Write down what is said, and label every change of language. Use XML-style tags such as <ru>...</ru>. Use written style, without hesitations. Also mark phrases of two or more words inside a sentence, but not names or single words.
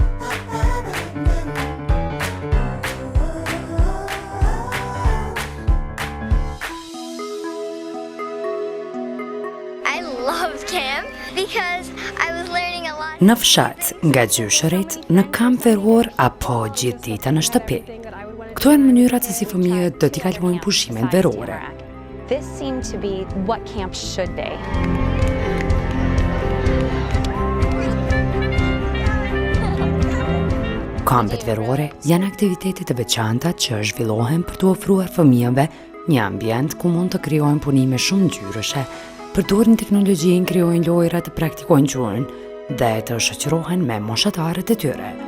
<sq>Në fshat, nga gjyshërit, në kamp veror apo gjithë dita në shtëpi. Këto janë mënyrat se si fëmijët do t'i kalojnë pushimet verore.</sq> <en>This seemed to be what camp should be.</en> <sq>Kampet verore janë aktivitetet të veçanta që zhvillohen për të ofruar fëmijëve një ambient ku mund të krijojnë punime shumë ngjyrëshe, përdorin teknologjinë, krijojnë lojra, të praktikojnë gjuhën dhe të shoqërohen me moshatarët e tyre.</sq>